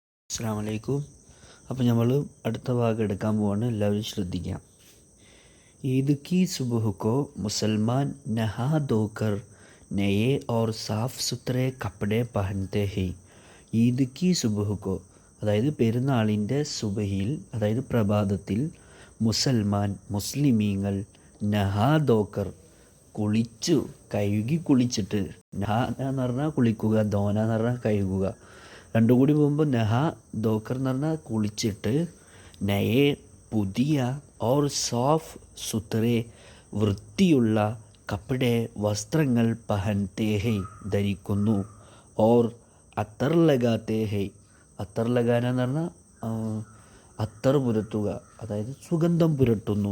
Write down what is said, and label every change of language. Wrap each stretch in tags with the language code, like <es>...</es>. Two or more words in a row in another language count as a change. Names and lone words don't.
<ar>السلام عليكم.</ar> <ml>അപ്പോൾ നമ്മൾ അടുത്ത ഭാഗം എടുക്കാൻ പോവാണ്. എല്ലാവരും ശ്രദ്ധിക്കാം.</ml> <hi>ईद की सुबह को मुसलमान नहा धोकर नए और साफ़ सुथरे कपड़े पहनते हैं. ईद की सुबह को,</hi> <ml>അതായത് പെരുന്നാളിൻ്റെ സുബഹിയിൽ, അതായത് പ്രഭാതത്തിൽ, മുസൽമാൻ മുസ്ലിമീങ്ങൾ</ml> <hi>नहा धोकर</hi> <ml>കുളിച്ചിട്ട്, നഹ എന്ന് പറഞ്ഞാൽ കുളിക്കുക, ധോന എന്ന് പറഞ്ഞാൽ കഴുകുക, രണ്ടും കൂടി പോകുമ്പോൾ</ml> <hi>नहा धोकर</hi> <ml>എന്ന് പറഞ്ഞാൽ കുളിച്ചിട്ട്, നയെ പുതിയ,</ml> <hi>और साफ़ सुथरे</hi> <ml>വൃത്തിയുള്ള, കപ്പടെ വസ്ത്രങ്ങൾ</ml> <hi>पहनते हैं</hi> <ml>ധരിക്കുന്നു,</ml> <hi>और अत्तर लगाते हैं, अत्तर लगाना</hi> <ml>എന്ന് പറഞ്ഞാൽ അത്തർ പുരട്ടുക, അതായത് സുഗന്ധം പുരട്ടുന്നു.</ml>